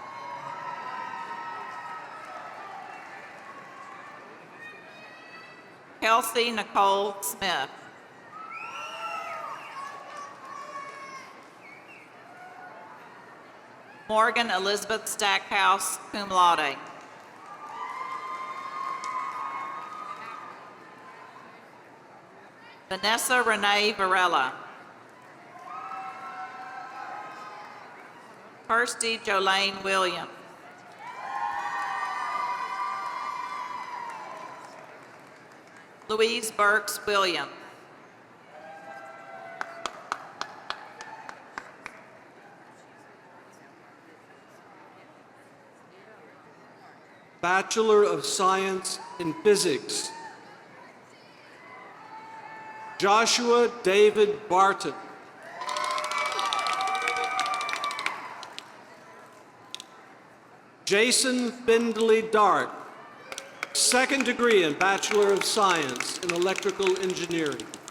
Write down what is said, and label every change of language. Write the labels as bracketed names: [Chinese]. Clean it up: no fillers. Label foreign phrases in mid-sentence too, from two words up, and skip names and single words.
[English] Kelsey Nicole Smith. Morgan Elizabeth Stackhouse, [Latin] cum laude. [English] Vanessa Renee Varela. Kirsty Jolene Williams. Louise Burks Williams. Bachelor of Science in Physics, Joshua David Barton. Jason Findley Dart, second degree in Bachelor of Science in Electrical Engineering.